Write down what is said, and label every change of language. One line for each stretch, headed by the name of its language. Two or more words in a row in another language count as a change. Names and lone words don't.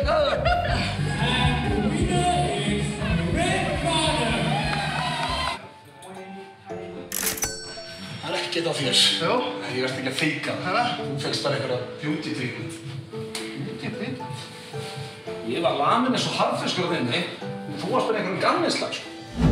Icelandic: Það er ekkert á þér. Jú. Ég verði ekki að feika það. Hæra? Þú fegst bara einhverja
English: beauty treatment. Beauty treatment?
Icelandic: Ég var lamin eins og harðfiskur á þinni. Þú varst bara einhverjum gamnislag, sko.